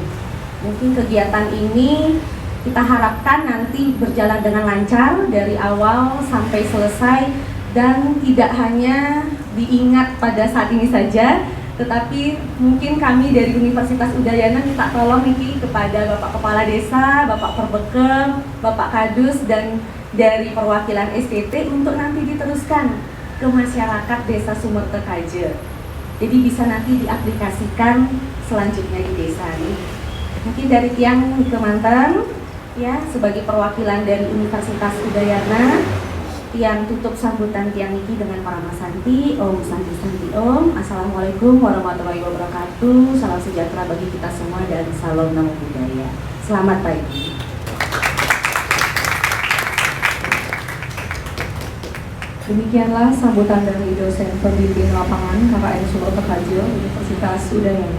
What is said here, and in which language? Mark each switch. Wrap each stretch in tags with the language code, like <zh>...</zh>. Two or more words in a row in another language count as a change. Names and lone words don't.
<id>Mungkin kegiatan ini kita harapkan nanti berjalan dengan lancar dari awal sampai selesai dan tidak hanya diingat pada saat ini saja, tetapi mungkin kami dari Universitas Udayana minta tolong Niki kepada Bapak Kepala Desa, Bapak Perbekel, Bapak Kadus dan dari perwakilan STT untuk nanti diteruskan ke masyarakat Desa Sumertekaje. Jadi bisa nanti diaplikasikan selanjutnya di desa ini. Mungkin dari</id> <ban>Tiang Kemanten</ban> <id>sebagai perwakilan dari Universitas Udayana, Tiang tutup sambutan</id> <ban>Tiang Niki</ban> <id>dengan Parama Santi.</id> <sa>Om Santi Santi Om.</sa> <ar>السلام عليكم ورحمة الله وبركاته.</ar> <id>Salam sejahtera bagi kita semua dan salam</id> <pi>Namo Buddhaya.</pi> <id>Selamat pagi. Demikianlah sambutan dari dosen pembimbing lapangan KKN Sumertekaje Universitas Udayana.</id>